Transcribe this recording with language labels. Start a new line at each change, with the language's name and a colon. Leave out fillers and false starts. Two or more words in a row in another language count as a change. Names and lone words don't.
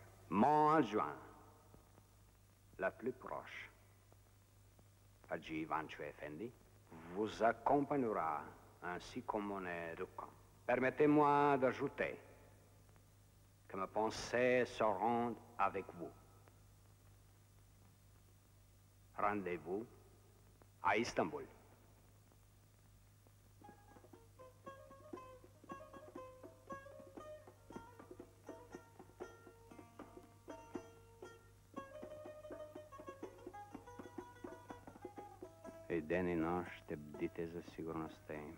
French: Mon adjoint, la plus proche, Hadji Ivanchou Effendi, vous accompagnera ainsi comme mon aide de camp. Permettez-moi d'ajouter que mes pensées seront avec vous. Rendez-vous à Istanbul.
Bulgarian: И ден и нощ ще бдите за сигурността им.